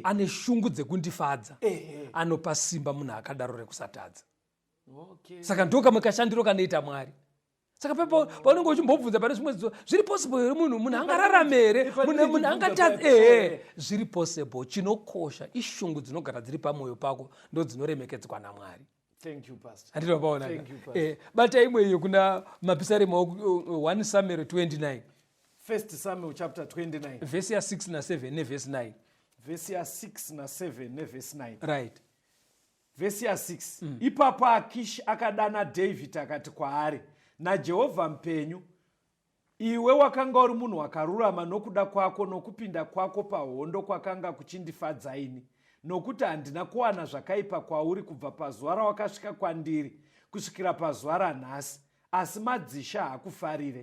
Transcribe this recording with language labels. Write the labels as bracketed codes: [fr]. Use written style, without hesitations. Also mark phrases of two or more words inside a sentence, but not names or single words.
[sn] ane shungu dzekundifadza. Anopa simba munhu akadaro rekusatadza. Saka ndokamwe kashandiro kanoita Mwari. Saka paunenge uchimbobvunza pane zvimwe zviri possible here munhu angararame here, munhu angatadze. Zviri possible. Chinokosha ishungu dzinogara dziri pamwoyo pako ndo dzinoremekedzwa naMwari. [en] Thank you, Pastor. [sn] Andinopaona. Bata imwe iyo kuna mapisarema 1 Samuel 29. 1 Samuel chapter 29. Verse ya 6 na 7 ne verse 9. Verse ya 6 na 7 ne verse 9. Right. Verse ya 6. Ipapo Akishi akadana David akati kwaari, naJehovha mpenyu, iwe wakanga uri munhu wakarurama nokuda kwako nokupinda kwako pahondo kwakanga kuchindifadza ini, nokuti handina kuwana zvakaipa kwauri kubva pazuva rawakasvika kwandiri kusvikira pazuva ranhasi, asi madzisha haakufarire.